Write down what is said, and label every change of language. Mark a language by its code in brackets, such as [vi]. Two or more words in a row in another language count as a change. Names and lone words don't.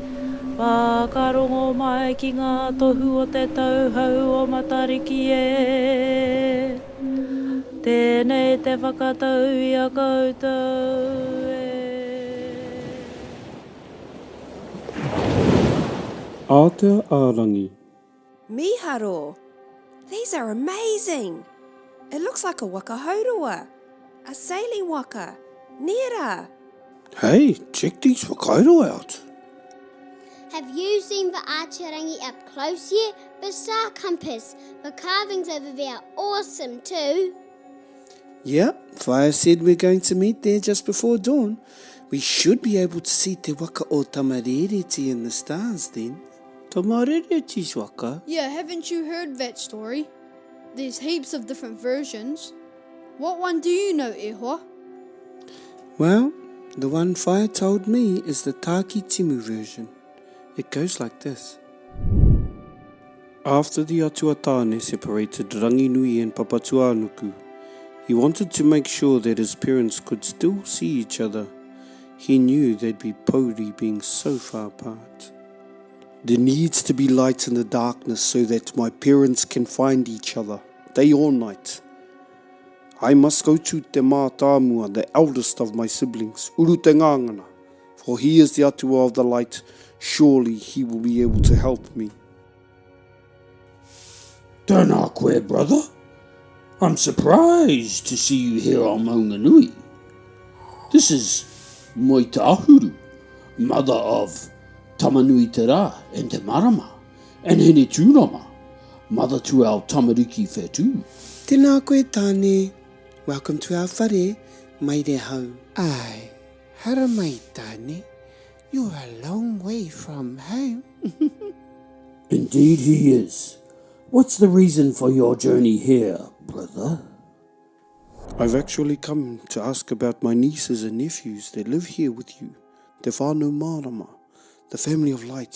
[mi] Whakarongo mai ki ngā tohu o te tauhau o matariki e. Tēnei te whakatau I a koutou e. Ātea ārangi. Miharo, [en] these are amazing. It looks like a [mi] waka haurua, [en] a sailing waka, nera. Hey, check these whakairo out. Have you seen the Ātea Rangi up close yet? The star compass, the carvings over there are awesome too. Yeah, Fire said we're going to meet there just before dawn. We should be able to see Te Waka o Tamarēreti in the stars then. Tamarēreti's waka? Yeah, haven't you heard that story? There's heaps of different versions. What one do you know, Ehua? Well, the one Fire told me is the Takitimu version. It goes like this. After the atua Tāne separated Ranginui and Papatūānuku, he wanted to make sure that his parents could still see each other. He knew they'd be Pōuri being so far apart. There needs to be light in the darkness so that my parents can find each other, day or night. I must go to Te Mātāmua, the eldest of my siblings, Uru te ngāngana, for he is the atua of the light. Surely he will be able to help me. [mi] Tēnā koe, [en] brother. I'm surprised to see you here on Maunganui. This is Moi Te Ahuru, mother of Tamanui Te Rā and Te Marama, and Hene Tūrama, mother to our [mi] tamariki whetū. Tēnā koe Tāne. [en] Welcome to our whare, [mi] mai re hau. Ai, hara mai Tāne. [en] You're a long way from home. Indeed he is. What's the reason for your journey here, brother? I've actually come to ask about my nieces and nephews that live here with you. Te Whānau Mārama, the family of light.